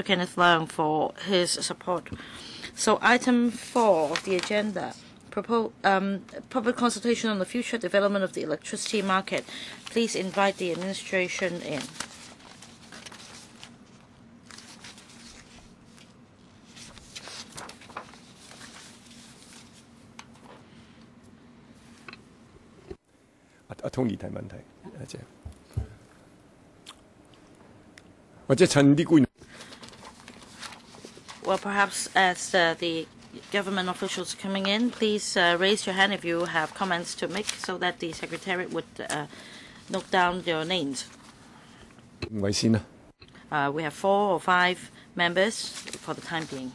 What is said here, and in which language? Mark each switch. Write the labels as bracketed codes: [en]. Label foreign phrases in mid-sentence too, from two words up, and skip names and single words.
[en] Kenneth Leung for his support. So item 4 of the agenda, public consultation on the future development of the electricity market. Please invite the administration in. [yue] Tony 提問題，或者趁啲官。 [en] Well, perhaps as the government officials coming in, please raise your hand if you have comments to make, so that the secretariat would note down your names. [yue] 五位先啦。 [en] We have 4 or 5 members for the time being.